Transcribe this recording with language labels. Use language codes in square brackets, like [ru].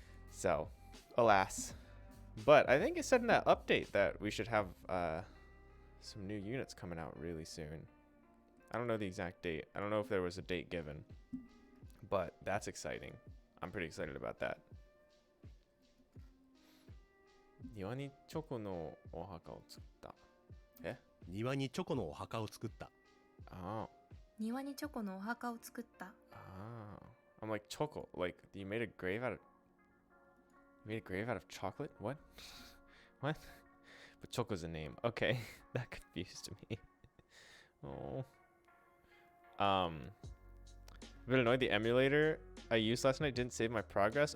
[en] So, alas. But I think it said in that update that we should have some new units coming out really soon. I don't know the exact date. I don't know if there was a date given, but that's exciting. I'm pretty excited about that. [ja] 庭にチョコのお墓を作った。え？庭にチョコのお墓を作った。 [en] Oh. [ja] 庭にチョコのお墓を作った。 [en] Ah. I'm like choco. Like you made a grave out of chocolate? What? What? But Choco's a name. Okay. That confused me. Oh. Bit annoyed the emulator I used last night didn't save my progress.